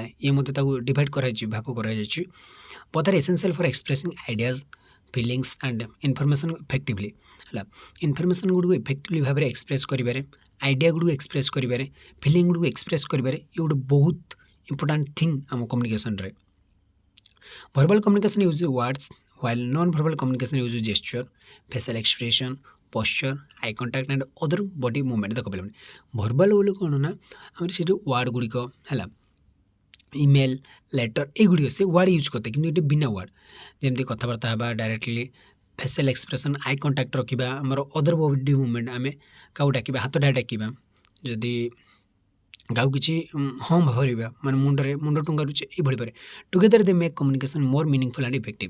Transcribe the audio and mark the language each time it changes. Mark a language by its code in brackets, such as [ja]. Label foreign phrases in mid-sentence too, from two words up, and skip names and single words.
[or] ଇଏ ମଧ୍ୟ ତାକୁ ଡିଭାଇଡ୍ କରାଯାଇଛି, ଭାଗ କରାଯାଇଛି। [en] both are essential for expressing ideas, feelings and information effectively ହେଲା। [or] ଇନଫର୍ମେସନ୍ ଗୁଡ଼ିକୁ ଇଫେକ୍ଟିଭଲି ଭାବରେ ଏକ୍ସପ୍ରେସ୍ କରିବାରେ, ଆଇଡ଼ିଆ ଗୁଡ଼ିକୁ ଏକ୍ସପ୍ରେସ୍ କରିବାରେ, ଫିଲିଙ୍ଗ ଗୁଡ଼ିକୁ ଏକ୍ସପ୍ରେସ୍ କରିବାରେ, ଇଏ ଗୋଟେ ବହୁତ [en] important thing [or] ଆମ କମ୍ୟୁନିକେସନ୍ରେ। [en] verbal communication use words while non-verbal communication uses gesture, facial expression, posture, eye contact and other body movement। [or] ଦେଖ ପିଲାମାନେ ଭର୍ବାଲ୍ ବୋଲି କ'ଣ ନା ଆମର ସେ ଯେଉଁ ୱାର୍ଡ଼ ଗୁଡ଼ିକ ହେଲା, [en] email letter [or] ଏଗୁଡ଼ିକ ସେ ୱାର୍ଡ଼ ୟୁଜ୍ କରିଥାଏ, କିନ୍ତୁ ଏଠି ବିନା ୱାର୍ଡ଼ ଯେମିତି କଥାବାର୍ତ୍ତା ହେବା ଡାଇରେକ୍ଟଲି, [en] facial expression, eye contact [or] ରଖିବା, ଆମର [en] other body movement, [or] ଆମେ କାହାକୁ ଡାକିବା ହାତଟା ଡାକିବା, ଯଦି କାହାକୁ କିଛି ହଁ ଭରିବା ମାନେ ମୁଣ୍ଡ ଟୁଙ୍ଗାରୁଛେ ଏଇଭଳି ଭାବରେ [en] together they make communication more meaningful and effective.